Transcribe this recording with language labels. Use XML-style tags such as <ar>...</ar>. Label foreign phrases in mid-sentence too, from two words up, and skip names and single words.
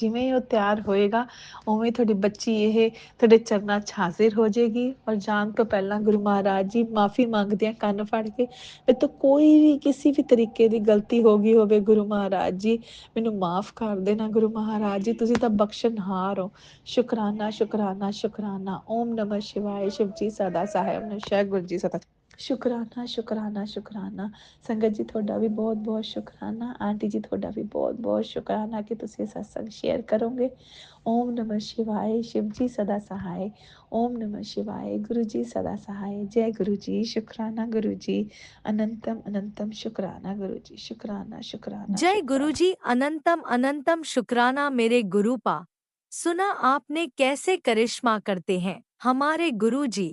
<pa>ਜਿਵੇਂ ਹੀ ਉਹ ਤਿਆਰ ਹੋਏਗਾ ਉਵੇਂ ਤੁਹਾਡੀ ਬੱਚੀ ਇਹ ਤੁਹਾਡੇ ਚਰਨਾਂ 'ਚ ਹਾਜ਼ਰ ਹੋ ਜਾਏਗੀ। ਔਰ ਜਾਣ ਤੋਂ ਪਹਿਲਾਂ ਗੁਰੂ ਮਹਾਰਾਜ ਜੀ ਮਾਫੀ ਮੰਗਦੇ ਹਾਂ ਕੰਨ ਫੜ ਕੇ, ਮੇਰੇ ਤੋਂ ਕੋਈ ਵੀ ਕਿਸੇ ਵੀ ਤਰੀਕੇ ਦੀ ਗਲਤੀ ਹੋ ਗਈ ਹੋਵੇ ਗੁਰੂ ਮਹਾਰਾਜ ਜੀ, ਮੈਨੂੰ ਮਾਫ ਕਰ ਦੇਣਾ ਗੁਰੂ ਮਹਾਰਾਜ ਜੀ, ਤੁਸੀਂ ਤਾਂ ਬਖਸ਼ਣਹਾਰ ਹੋ। ਸ਼ੁਕਰਾਨਾ ਸ਼ੁਕਰਾਨਾ ਸ਼ੁਕਰਾਨਾ।</pa> <sa>ओम नमः शिवाय।</sa> <hi>शिव जी सदा सहाय। नमः गुरु जी सदा।</hi> <pa>ਸ਼ੁਕਰਾਨਾ ਸ਼ੁਕਰਾਨਾ ਸ਼ੁਕਰਾਨਾ। ਸੰਗਤ ਜੀ ਤੁਹਾਡਾ ਵੀ ਬਹੁਤ ਬਹੁਤ ਸ਼ੁਕਰਾਨਾ। ਆਂਟੀ ਜੀ ਤੁਹਾਡਾ ਵੀ ਬਹੁਤ ਬਹੁਤ ਸ਼ੁਕਰਾਨਾ ਕਿ ਤੁਸੀਂ ਸਤਸੰਗ ਸ਼ੇਅਰ ਕਰੋਗੇ।</pa> <sa>ओम नमः शिवाय।</sa> <hi>शिव जी सदा सहाय।</hi> <sa>ओम नमः शिवाय।</sa> <hi>गुरु जी सदा सहाय। जय गुरु जी। शुक्राना गुरु जी, अनंतम अनंतम शुक्राना गुरु जी। शुक्राना शुक्राना जय शुक्राना। गुरुजी, अनंतम अनंतम शुक्राना मेरे गुरुपा। सुना आपने कैसे करिश्मा करते हैं हमारे गुरुजी।</hi>